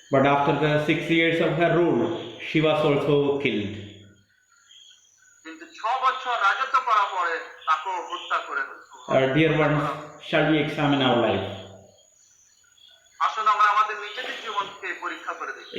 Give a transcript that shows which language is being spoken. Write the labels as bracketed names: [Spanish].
[English] But after the 6 years of her rule, she was also killed. [Bangla] কিন্তু 6 বছর রাজত্ব করার পরে তাকে হত্যা করে হলো। [English] Dear ones, shall we examine our life? [Bangla] আসুন আমরা আমাদের নিজেদের জীবনকে পরীক্ষা করে দেখি।